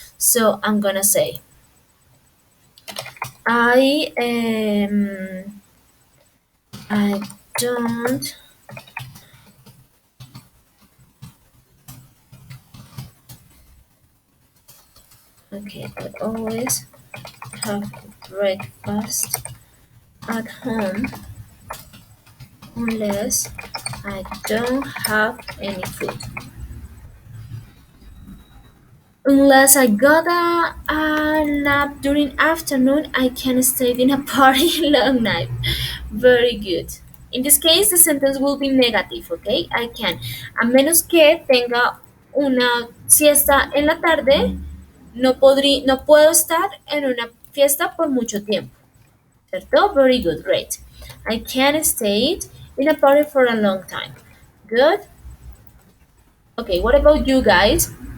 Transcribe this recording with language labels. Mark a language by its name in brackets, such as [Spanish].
[English] So I'm gonna say I I don't, okay, I always have breakfast at home unless I don't have any food. Unless I got a nap during afternoon, I can stay in a party long night. Very good. In this case, the sentence will be negative, okay? I can. [Spanish] A menos que tenga una siesta en la tarde, no puedo estar en una fiesta por mucho tiempo. [English] ¿Cierto? Very good, great. I can stay in a party for a long time. Good. Okay, what about you guys?